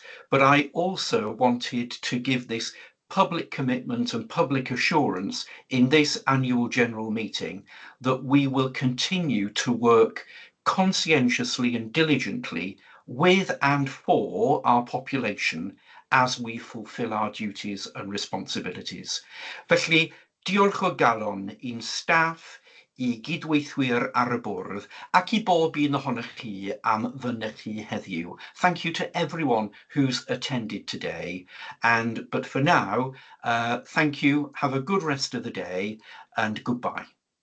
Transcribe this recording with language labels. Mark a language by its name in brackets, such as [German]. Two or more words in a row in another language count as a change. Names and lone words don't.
[English] But I also wanted to give this public commitment and public assurance in this annual general meeting that we will continue to work conscientiously and diligently with and for our population as we fulfil our duties and responsibilities. [Welsh] Felly, diolch o galon i'n staff, I gydweithwyr ar y bwrdd, ac I bob un ohonych chi am ddynech chi heddiw. [English] Thank you to everyone who's attended today. But for now, thank you, have a good rest of the day, and goodbye.